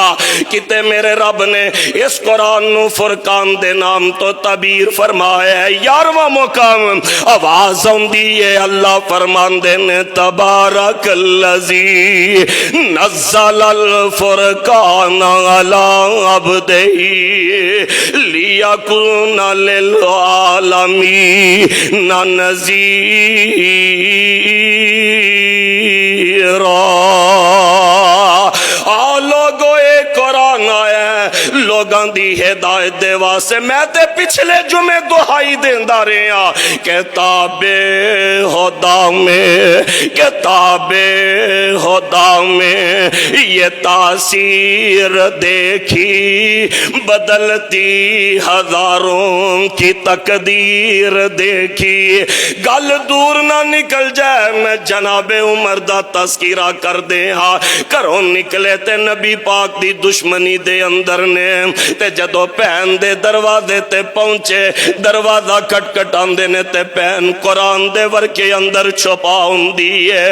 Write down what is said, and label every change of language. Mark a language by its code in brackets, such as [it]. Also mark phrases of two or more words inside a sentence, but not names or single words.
[pa] کتے میرے رب نے اس قرآن نوں فرقان دے نام تو تعبیر فرمایا. 11واں مقام آواز آؤندی ہے، اللہ فرماندے نے [ar] تبارك الذي نزل الفرقان على عبده ليكون للعالمين نذيرا. [pa] لوگو ایک قرآن آیا لوگوں کی ہدایت دے واسطے. میں تے پچھلے جمعے دہائی دیندا رہا, [ur] کتابِ خدا میں، کتابِ خدا میں یہ تاثیر دیکھی بدلتی ہزاروں کی تقدیر دیکھی. [pa] گل دور نہ نکل جائے، میں جنابِ عمر دا تذکرہ کر دے. ہاں، گھروں نکلے تے نبی پاک دی دشمنی دے اندر نے، تے جدوں بھین دے دروازے تے پہنچے، دروازہ کھٹکھٹاندے نے تے بھین قرآن دے ورقے اندر چھپا ہندی ہے.